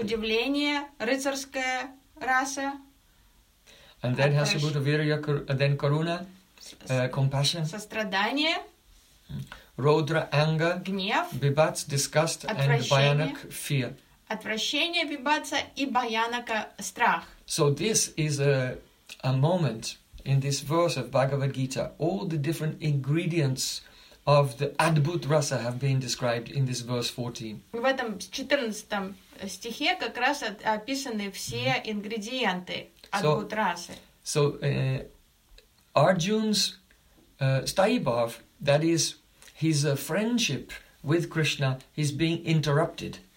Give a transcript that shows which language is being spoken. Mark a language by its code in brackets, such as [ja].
[ru] Удивление, рыцарская раса. [en] And then has to go to virya, then karuna, compassion. [ru] Сострадание. [en] Rodra, anger. [ru] Гнев. [en] Vibhats, disgust, and bayanak, fear. [ru] Отвращение, вибатса, и баянака, страх. [en] So this is a moment in this verse of Bhagavad Gita. All the different ingredients of the Adbhut Rasa have been described in this verse 14. [ru] В этом 14 стихе как раз описаны все ингредиенты Adbhut Rasa. [en] So Arjuna's staibhav, that is his friendship with Krishna, is being interrupted.